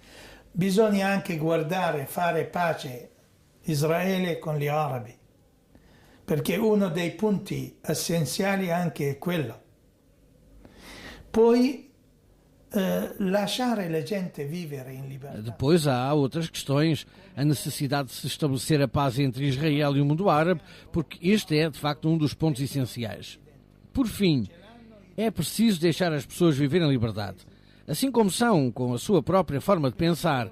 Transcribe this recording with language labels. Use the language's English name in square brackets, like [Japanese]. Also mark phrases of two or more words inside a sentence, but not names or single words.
[Italian] Bisogna anche guardare, fare pace Israele con gli arabi, perché uno dei punti essenziali anche è quello. Poi lasciare la gente vivere in libertà. [Portuguese] Depois há outras questões, a necessidade de se estabelecer a paz entre Israel e o mundo árabe, porque este é, de facto, um dos pontos essenciais. Por fim, é preciso deixar as pessoas viverem em liberdade, assim como são, com a sua própria forma de pensar.